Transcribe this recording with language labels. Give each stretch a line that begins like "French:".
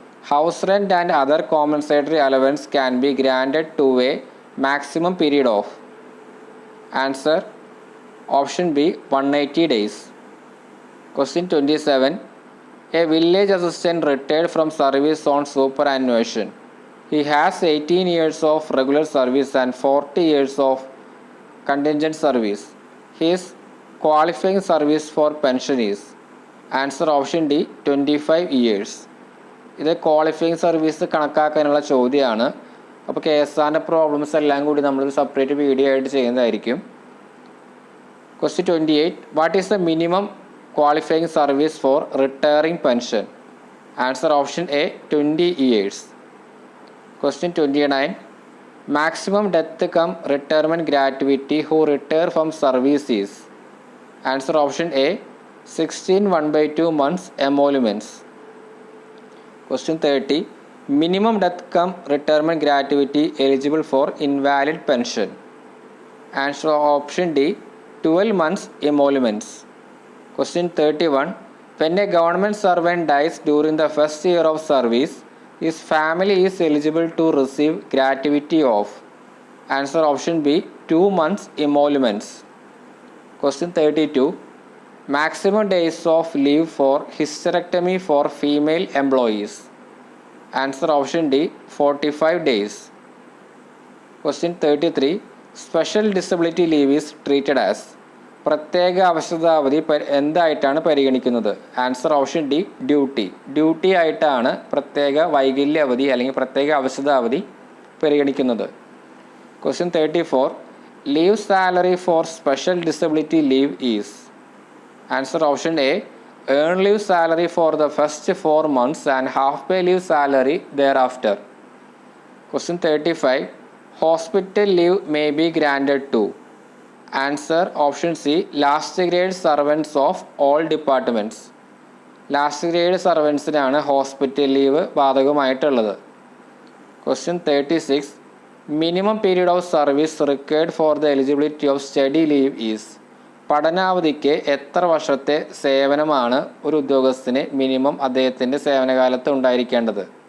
English: House rent and other compensatory allowance can be granted to a maximum period of. Answer option B 180 days. Question 27. A village assistant retired from service on superannuation. He has 18 years of regular service and 40 years of contingent service. His qualifying service for pension is. Answer option D 25 years.
Malayalam: ഇത് qualifying service കണക്കാക്കാനുള്ള ചോദ്യമാണ്. അപ്പോൾ KSRൻ്റെ problems എല്ലാം കൂടി നമ്മളൊരു separate video ആയിട്ട് ചെയ്യുന്നതായിരിക്കും.
English: Question 28. What is the minimum qualifying service for retiring pension? Answer option A 20 years. Question 29. Maximum death cum retirement gratuity who retire from service is. Answer option A 16 1/2 months emoluments. Question 30. Minimum death cum retirement gratuity eligible for invalid pension. Answer option D 12 months emoluments. Question 31. When a government servant dies during the first year of service, his family is eligible to receive gratuity of. Answer option B 2 months emoluments. Question 32. Maximum days of leave for hysterectomy for female employees. Answer option D 45 days. Question 33. Special disability leave is treated as.
Malayalam: പ്രത്യേക അവശതാവധി എന്തായിട്ടാണ് പരിഗണിക്കുന്നത്?
English: answer option D
Malayalam: duty ആയിട്ടാണ് പ്രത്യേക വൈകല്യ അവധി അല്ലെങ്കിൽ പ്രത്യേക അവശതാവധി പരിഗണിക്കുന്നത്.
English: Question 34. Leave salary for special disability leave is. Answer option A earn leave salary for the first 4 months and half pay leave salary thereafter. Question 35. Hospital leave may be granted to. Answer option C last grade servants of all departments.
Malayalam: Last grade സർവൻസിനാണ് hospital leave ബാധകമായിട്ടുള്ളത്.
English: Question 36. Minimum period of service required for the eligibility of study leave is.
Malayalam: പഠനാവധിക്ക് എത്ര വർഷത്തെ സേവനമാണ് ഒരു ഉദ്യോഗസ്ഥന് minimum അദ്ദേഹത്തിൻ്റെ സേവനകാലത്ത് ഉണ്ടായിരിക്കേണ്ടത്?